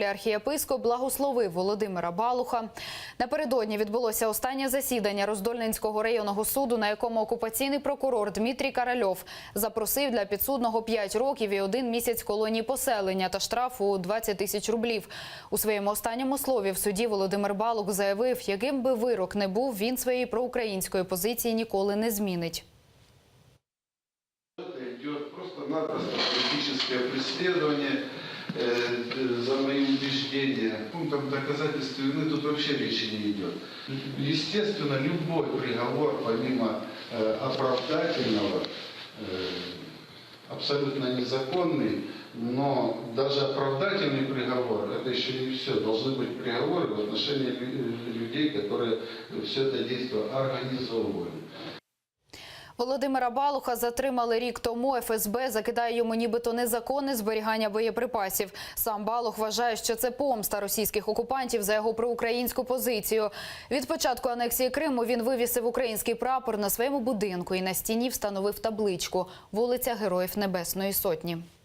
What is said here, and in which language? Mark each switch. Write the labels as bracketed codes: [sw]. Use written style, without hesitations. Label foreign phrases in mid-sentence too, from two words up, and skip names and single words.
[uk] Архієпископ благословив Володимира Балуха. Напередодні відбулося останнє засідання Роздольненського районного суду, на якому окупаційний прокурор Дмитрій Корольов запросив для підсудного 5 років і 1 місяць колонії поселення та штрафу 20 тисяч рублів. У своєму останньому слові в суді Володимир Балух заявив, яким би вирок не був, він своєї проукраїнської позиції ніколи не змінить. Йде просто-напросто політичне переслідування за [ru] мои убеждения. Пунктом доказательства вины тут вообще речи не идет. Естественно, любой приговор, помимо оправдательного, абсолютно незаконный, но даже оправдательный приговор, это еще не все. Должны быть приговоры в отношении людей, которые все это действие организовывали. [uk] Володимира Балуха затримали рік тому. ФСБ закидає йому нібито незаконне зберігання боєприпасів. Сам Балух вважає, що це помста російських окупантів за його проукраїнську позицію. Від початку анексії Криму він вивісив український прапор на своєму будинку і на стіні встановив табличку «Вулиця Героїв Небесної Сотні».